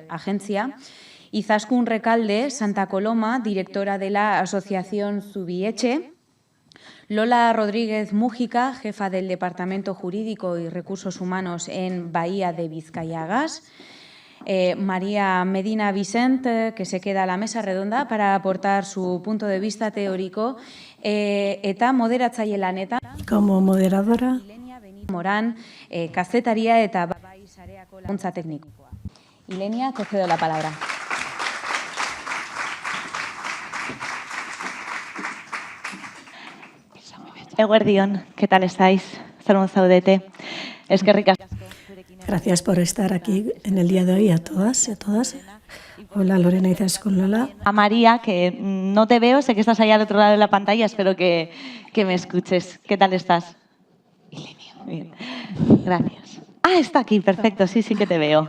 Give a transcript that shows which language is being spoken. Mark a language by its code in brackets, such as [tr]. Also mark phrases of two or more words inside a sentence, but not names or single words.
[es] Agencia, Izaskun Recalde Santa Coloma, directora de la Asociación Zubieche, Lola Rodríguez Mújica, jefa del Departamento Jurídico y Recursos Humanos en Bahía de Vizcaya Gas, María Medina Vicent, que se queda a la mesa redonda para aportar su punto de vista teórico, [eu] eta moderatzaile lanetan. [es] Como moderadora. [eu] Morán, kazetaria eta Baisareako laguntza teknikoa. [es] Ilenia, te cedo la palabra. Eguerdion, ¿qué tal estáis? [eu] Saludos zaudete. Eskerrik asko. [es] Gracias por estar aquí en el día de hoy a todas y a todas. Hola Lorena, Izaskun, Lola. A María, que no te veo, sé que estás allá al otro lado de la pantalla, espero que me escuches. ¿Qué tal estás? Bien, gracias. Ah, está aquí, perfecto, sí que te veo.